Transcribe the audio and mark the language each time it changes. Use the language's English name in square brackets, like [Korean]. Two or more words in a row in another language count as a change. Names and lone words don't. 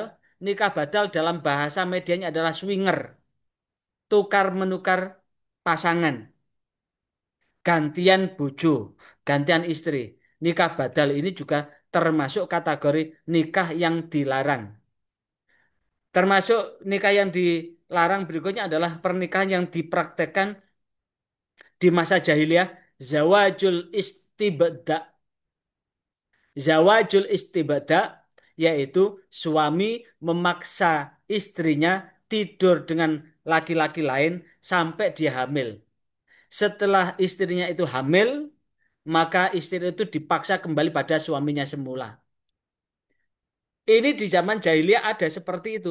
[Indonesian] Nikah badal dalam bahasa medianya adalah swinger, tukar menukar pasangan, [Javanese] gantian bojo, [Indonesian] gantian istri. Nikah badal ini juga termasuk kategori nikah yang dilarang. Termasuk nikah yang dilarang berikutnya adalah pernikahan yang dipraktekkan di masa jahiliyah, [Arabic] زواج الاستبضاع. زواج الاستبضاع [Indonesian] yaitu suami memaksa istrinya tidur dengan laki-laki lain sampai dia hamil. Setelah istrinya itu hamil, maka istri itu dipaksa kembali pada suaminya semula. Ini di zaman jahiliyah ada seperti itu.